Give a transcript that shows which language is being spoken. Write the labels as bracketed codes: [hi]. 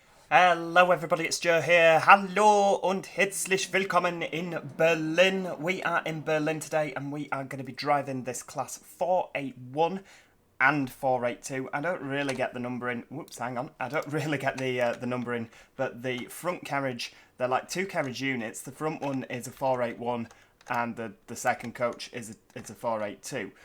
[en] Hello everybody, it's Joe here. [de] Hallo und herzlich willkommen in Berlin. [en] We are in Berlin today and we are going to be driving this class 481 and 482. I don't really get the numbering. Whoops, hang on. I don't really get the numbering, but the front carriage, they're like two carriage units. The front one is a 481 and the second coach is a 482.